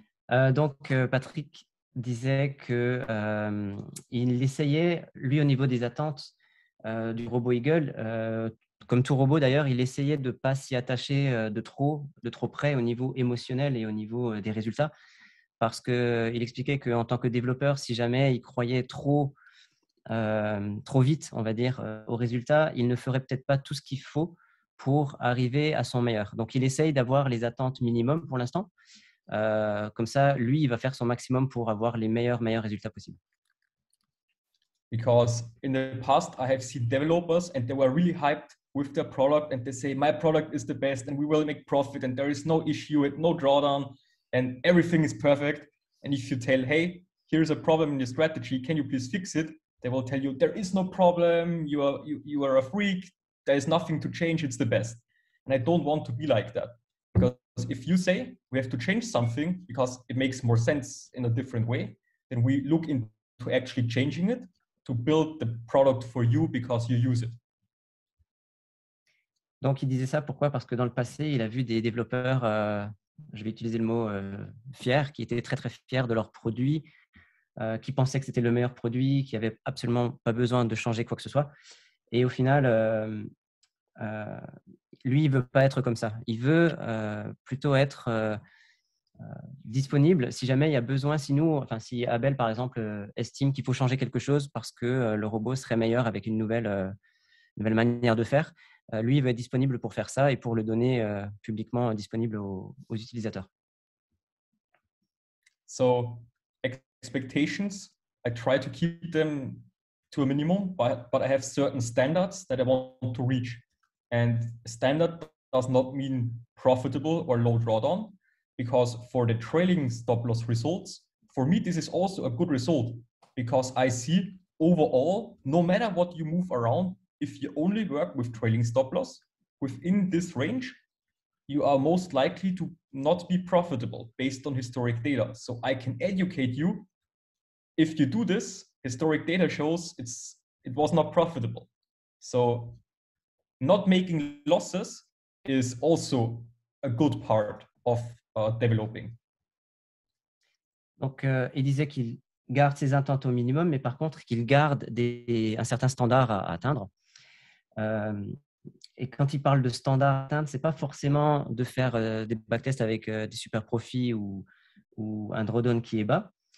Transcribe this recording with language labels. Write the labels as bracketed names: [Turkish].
[French] Donc, Patrick disait qu'il essayait, lui, au niveau des attentes du robot Eagle, comme tout robot d'ailleurs, il essayait de ne pas s'y attacher de trop près au niveau émotionnel et au niveau des résultats, parce qu'il expliquait qu'en tant que développeur, si jamais il croyait trop vite, on va dire, aux résultats, il ne ferait peut-être pas tout ce qu'il faut pour arriver à son meilleur. Donc, il essaye d'avoir les attentes minimum pour l'instant. Comme ça, lui, il va faire son maximum pour avoir les meilleurs résultats possibles. [English] Because in the past, I have seen developers and they were really hyped with their product and they say, my product is the best and we will make profit and there is no issue and no drawdown and everything is perfect. And if you tell, hey, here's a problem in your strategy, can you please fix it? They will tell you, there is no problem, you are a freak, there is nothing to change, it's the best. And I don't want to be like that. Because if you say we have to change something because it makes more sense in a different way, then we look into actually changing it to build the product for you because you use it. [French] Donc, il disait ça, pourquoi? Parce que dans le passé, il a vu des développeurs, je vais utiliser le mot fiers, qui étaient très, très fiers de leur produit, qui pensaient que c'était le meilleur produit, qui n'avaient absolument pas besoin de changer quoi que ce soit. Et au final, lui, il ne veut pas être comme ça. Il veut plutôt être disponible si jamais il y a besoin, si Abel, par exemple, estime qu'il faut changer quelque chose parce que le robot serait meilleur avec une nouvelle manière de faire, lui, il va être disponible pour faire ça et pour le donner publiquement disponible aux utilisateurs. [English] So expectations, I try to keep them to a minimum, but I have certain standards that I want to reach. And standard does not mean profitable or low drawdown, because for the trailing stop loss results, for me, this is also a good result because I see overall, no matter what you move around, if you only work with trailing stop loss within this range, you are most likely to not be profitable based on historic data. So I can educate you. If you do this, historic data shows it was not profitable. So not making losses is also a good part of developing. [French] Donc, il disait qu'il garde ses intents au minimum, mais par contre, qu'il garde un certain standard à atteindre. Et quand il parle de standard à atteindre, ce n'est pas forcément de faire des backtests avec des super profits ou un drawdown qui est bas.